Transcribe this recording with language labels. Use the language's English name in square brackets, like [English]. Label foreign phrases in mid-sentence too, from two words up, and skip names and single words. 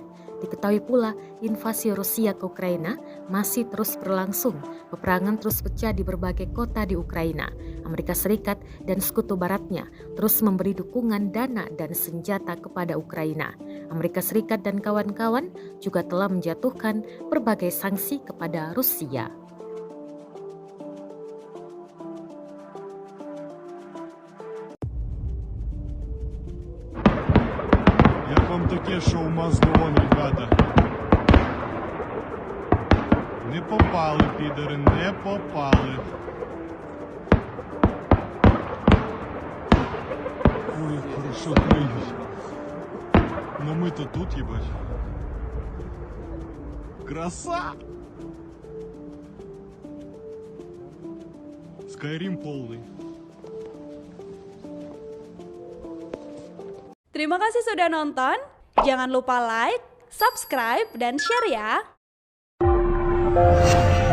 [Indonesian] Diketahui pula, invasi Rusia ke Ukraina masih terus berlangsung. Peperangan terus pecah di berbagai kota di Ukraina. Amerika Serikat dan sekutu baratnya terus memberi dukungan dana dan senjata kepada Ukraina. Amerika Serikat dan kawan-kawan juga telah menjatuhkan berbagai sanksi kepada Rusia. [Ukrainian] Як вам таке, що у Маздон, ребята. Не попали, підери, не попали. Ой, як хорошо криють. Но ми-то тут, їбать. Краса! [Russian] Скайрим полный. [Indonesian] Terima kasih sudah nonton. Jangan lupa like, subscribe, dan share ya.